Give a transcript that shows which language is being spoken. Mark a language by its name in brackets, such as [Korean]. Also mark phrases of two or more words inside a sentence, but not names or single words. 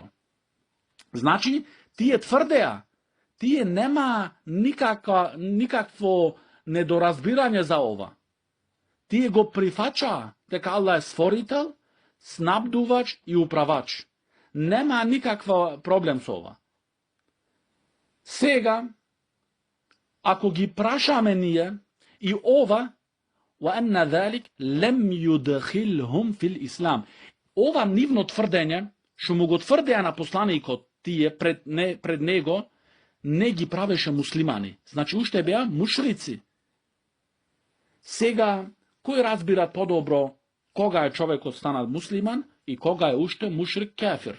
[Macedonian] Значи, тие тврдеа, тие нема никакво недоразбирање за ова. Тие го прифачаа дека Allah е створител, снабдувач и управач. Нема никаква проблем со ова. Сега, ако ги прашаме ние, и ова, [Arabic] وَأَنَّ ذَلِكَ لَمْ يُدْخِلْهُمْ فِي الْإِسْلَامِ, [Macedonian] ова нивно тврдење, што му го тврдеа на посланикот тие пред него, не ги правеше муслимани. Значи, уште беа мушрици. Сега, кој разбира подобро кога е човекот станал муслиман и кога е уште мушрик кафир?